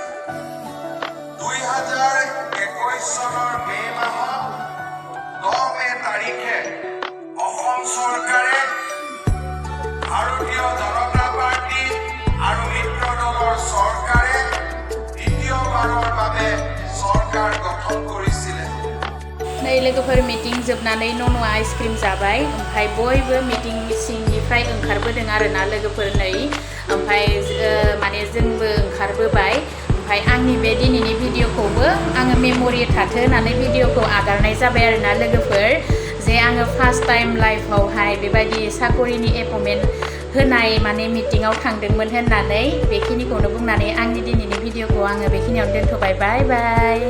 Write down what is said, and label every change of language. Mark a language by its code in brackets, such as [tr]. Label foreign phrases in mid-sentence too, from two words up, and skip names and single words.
[as] 2021 চনৰ মে' মাহত 10 মে' তাৰিখে অসম চৰকাৰে ভাৰতীয় জনতা পাৰ্টি আৰু মিত্ৰ দলৰ চৰকাৰে দ্বিতীয়বাৰৰ বাবে চৰকাৰ গঠন কৰিছিলে [brx] नै लोगोफोर मिटिं जोबनानै न'न'आ आइसक्रिम जाबाय ओमफ्राय बयबो मिटिं सिंनिफ्राय ओंखारबोदों आरोना लोगोफोर नै ओमफ्राय माने जोंबो ओंखारबोबाय ओमफ्राय आंनि बे दिनैनि भिडिअखौबो आङो मेम'रि थाथो होननानै भिडिअखौ आगारनाय जाबाय आरोना लोगोफोर जे आङो [en] first time life [brx] बेबायदि साकरिनि एपइन्टमेन्ट होनाय माने मिटिङाव थांदोंमोन होननानै बेखिनिखौनो बुंनानै आंनि दिनैनि भिडिअखौ आङो बेखिनियावनो दोनथ' [en] bye bye [brx] बाय